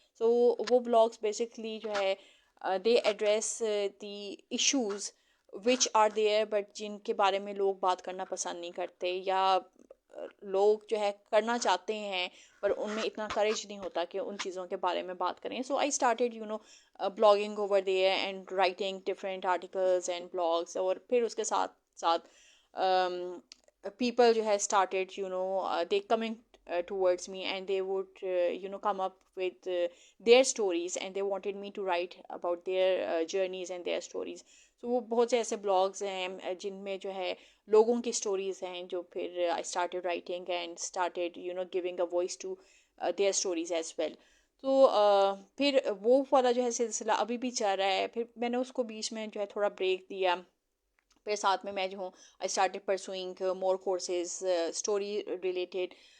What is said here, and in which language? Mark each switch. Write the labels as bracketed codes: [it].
[ur] سو وہ blogs basically جو ہے [en] they address the issues which are there, [ur] but جن کے بارے میں لوگ بات کرنا پسند نہیں کرتے, یا لوگ جو ہے کرنا چاہتے ہیں پر ان میں اتنا کریج نہیں ہوتا کہ ان چیزوں کے بارے میں بات کریں. [en] So I started blogging over there and writing different articles and blogs. [ur] اور پھر اس کے ساتھ ساتھ people جو ہے [en] started they coming towards me, and they would come up with their stories, and they wanted me to write about their journeys and their stories. [ur] So وہ بہت سے ایسے بلاگز ہیں جن میں جو ہے لوگوں کی اسٹوریز ہیں جو پھر [en] I started writing and started giving a voice to their stories as well. [ur] تو پھر وہ والا جو ہے سلسلہ ابھی بھی چل رہا ہے. پھر میں نے اس کو بیچ میں جو ہے تھوڑا بریک دیا. پھر ساتھ میں جو ہوں [en] I started pursuing more courses story related.